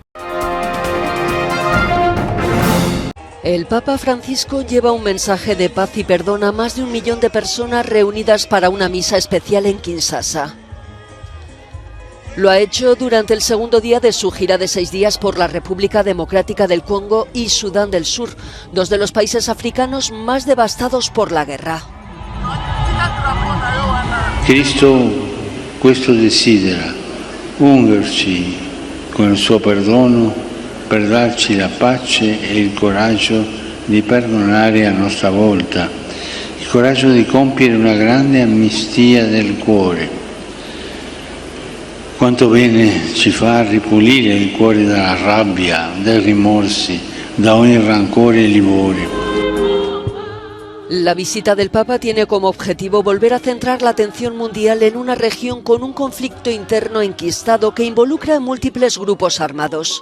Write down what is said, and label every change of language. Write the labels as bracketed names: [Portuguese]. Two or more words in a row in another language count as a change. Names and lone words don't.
[Spanish] El Papa Francisco lleva un mensaje de paz y perdón a más de 1 millón de personas reunidas para una misa especial en Kinshasa. Lo ha hecho durante el segundo día de su gira de 6 días por la República Democrática del Congo y Sudán del Sur, 2 de los países africanos más devastados por la guerra. [Italian] Cristo questo desidera, ungerci con il suo perdono per darci la pace e il coraggio di perdonare a nostra volta, il coraggio di compiere una grande amnistia del cuore. Quanto bene ci fa ripulire il cuore dalla rabbia, dai rimorsi, da ogni rancore e livore. [Spanish] La visita del Papa tiene como objetivo volver a centrar la atención mundial en una región con un conflicto interno enquistado que involucra a múltiples grupos armados.